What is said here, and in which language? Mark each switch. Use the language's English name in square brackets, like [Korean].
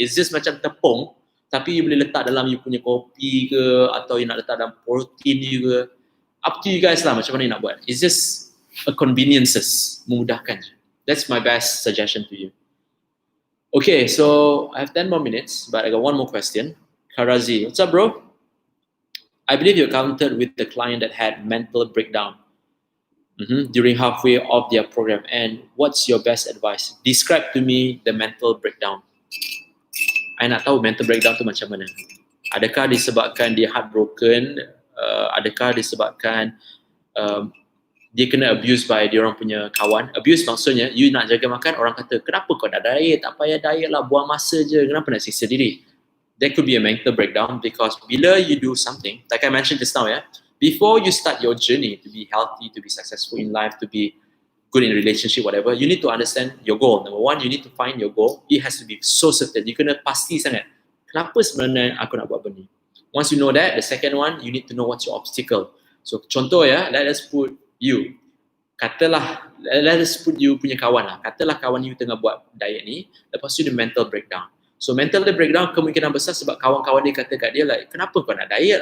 [English] It's just [Malay] macam tepung, tapi you boleh letak dalam you punya kopi ke, atau you nak letak dalam protein you ke. [English] Up to you guys [Malay] lah macam mana [English] you [Malay] nak buat. [English] It's just a conveniences, [Malay] memudahkan. [English] That's my best suggestion to you. Okay, so I have 10 more minutes, but I got one more question. Karazi, what's up bro? I believe you encountered with the client that had mental breakdown during halfway of their program, and what's your best advice? Describe to me the mental breakdown. [Malay] I nak tahu mental breakdown tu macam mana. Adakah disebabkan dia heartbroken? Adakah disebabkan dia kena [English] abuse by [Malay] dia orang punya kawan? Abuse maksudnya you nak jaga makan, orang kata kenapa kau dah diet? Tak payah diet lah, buang masa je. Kenapa nak siksa diri? [English] There could be a mental breakdown because [Malay] bila [English] you do something, like I mentioned just now, before you start your journey to be healthy, to be successful in life, to be good in relationship, whatever, you need to understand your goal. Number one, you need to find your goal. It has to be so certain. You [Malay] kena pasti sangat. Kenapa sebenarnya aku nak buat benda ni? [English] Once you know that, the second one, you need to know what's your obstacle. So [Malay] contoh [English] let us put you. [Malay] Katalah, [English] let us put you [Malay] punya kawan lah. Katalah kawan you tengah buat diet ni, lepas tu dia mental breakdown. [English] So mental breakdown [Malay] kemungkinan besar sebab kawan-kawan dia kata kat dia like, kenapa kau nak diet?